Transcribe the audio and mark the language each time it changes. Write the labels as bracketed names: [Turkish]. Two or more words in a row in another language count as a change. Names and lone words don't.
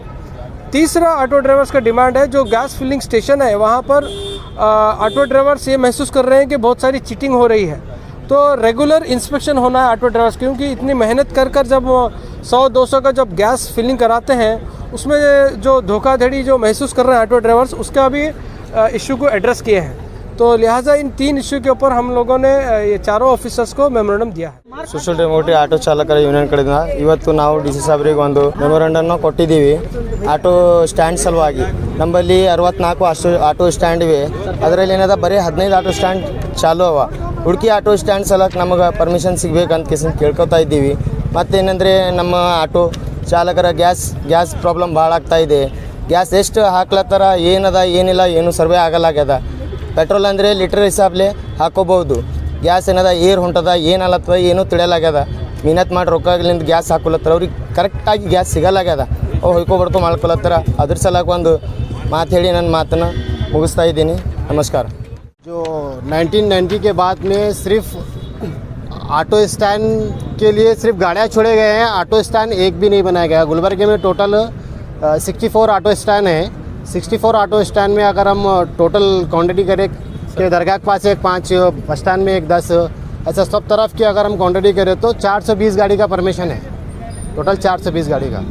[Hindi] तीसरा, [English] auto drivers [Hindi] का डिमांड है, जो [English] gas filling station [Hindi] है वहाँ पर [English] auto drivers [Hindi] ये महसूस कर रहे हैं कि बहुत सारी चीटिंग हो रही है, तो [English] regular inspection [Hindi] होना है [English] auto drivers, [Hindi] क्योंकि इतनी मेहनत कर कर जब 100-200 का जब [English] gas filling [Hindi] कराते हैं, उसमें जो धोखाधड़ी जो महसूस कर रहे हैं [English] auto drivers, [Hindi] उसका भी इशू को एड्रेस किए हैं। तो लिहाजा इन 3 इशू के ऊपर हम लोगों ने ये चारों ऑफिसर्स को मेमोरेंडम दिया है। [English] social democratic auto [Kannada] ಚಾಲಕರ ಯೂನಿಯನ್ ಕಡೆಯಿಂದ ಇವತ್ತು ನಾವು ಡಿಸಿ ಸಾಹೇಬರಿಗೆ ಒಂದು ಮೆಮೊರಂಡಮ್ನ ಕೊಟ್ಟಿದ್ದೀವಿ। [English] auto stand [Kannada] ಸಲುವಾಗಿ ನಮ್ಮಲ್ಲಿ 64 [English] auto stand [Kannada] ಇವೆ, ಅದರಲ್ಲಿ ಏನದ ಬರೀ 15 [English] auto stand [Kannada] ಚಾಲು ಅವ। ಹುಡುಕಿ [English] auto stand [Kannada] ಸಲಕ್ಕೆ ನಮಗೆ ಪರ್ಮಿಷನ್ ಸಿಗಬೇಕಂತ ಕೇಸ್ ಕೇಳ್ಕೊತಾ ಇದ್ದೀವಿ। ಮತ್ತೇನೆಂದರೆ ನಮ್ಮ ಆಟೋ ಚಾಲಕರ [English] gas problem [Kannada] ಭಾಳ ಆಗ್ತಾ ಇದೆ। ಗ್ಯಾಸ್ ಎಷ್ಟು ಹಾಕ್ಲತ್ತಾರ, ಏನದ ಏನಿಲ್ಲ ಏನು ಸರ್ವೆ ಆಗಲಾಗ್ಯದ। ಪೆಟ್ರೋಲ್ ಅಂದರೆ ಲೀಟರ್ ಹಿಸಾಬ್ಲೆ ಹಾಕೋಬಹುದು, ಗ್ಯಾಸ್ ಏನದ ಏರ್ ಹೊಂಟದ ಏನಲ್ಲತ್ತದ ಏನೂ ತಿಳಿಯಲಾಗ್ಯದ। ಮಿಹನತ್ ಮಾಡಿ ರೊಕ್ಕಲಿಂದ ಗ್ಯಾಸ್ ಹಾಕೊಲತ್ತಾರ, ಅವ್ರಿಗೆ ಕರೆಕ್ಟಾಗಿ ಗ್ಯಾಸ್ ಸಿಗಲಾಗ್ಯದ, ಅವು ಹೊಯ್ಕೊಬಡ್ಕೊ ಮಾಡ್ಕೊಲತ್ತಾರ। ಅದ್ರ ಸಲಕ್ಕೆ ಒಂದು ಮಾತು ಹೇಳಿ ನನ್ನ ಮಾತನ್ನು ಮುಗಿಸ್ತಾ ಇದ್ದೀನಿ। ನಮಸ್ಕಾರ। [Hindi] जो 1990 के बाद में सिर्फ [English] auto stand [Hindi] के लिए सिर्फ गाड़ियाँ छोड़े गए हैं, [English] auto stand [Hindi] एक भी नहीं बनाया गया। गुलबर्गे में टोटल 64 [English] auto stand [Hindi] है। 64 [English] auto stand [Hindi] में अगर हम [English] total quantity [Hindi] करें कि दरगाह के पास एक 5, [English] bus stand [Hindi] में एक 10, ऐसा सब तरफ की अगर हम क्वांटिटी करें तो 420 गाड़ी का परमिशन है, टोटल 420 गाड़ी का।